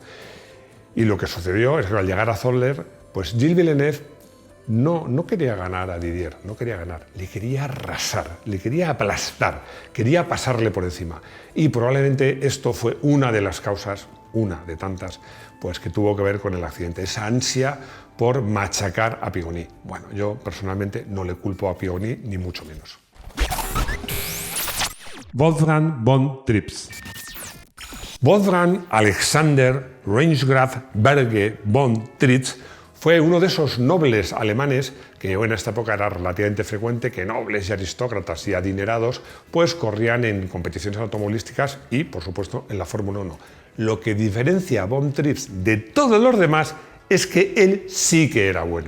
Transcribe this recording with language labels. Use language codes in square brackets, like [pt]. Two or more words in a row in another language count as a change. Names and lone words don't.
[es] Y lo que sucedió es que al llegar a Zolder, Gilles Villeneuve no quería ganar a Didier, no quería ganar, le quería arrasar, le quería aplastar, quería pasarle por encima. Y probablemente esto fue una de las causas, una de tantas, que tuvo que ver con el accidente, esa ansia por machacar a Pironi. Bueno, yo personalmente no le culpo a Pironi, ni mucho menos. Wolfgang von Trips. Wolfgang Alexander Reinsgraf Berge von Trips fue uno de esos nobles alemanes que en esta época era relativamente frecuente que nobles y aristócratas y adinerados corrían en competiciones automovilísticas y, por supuesto, en la Fórmula 1. Lo que diferencia a von Trips de todos los demás es que él sí que era bueno.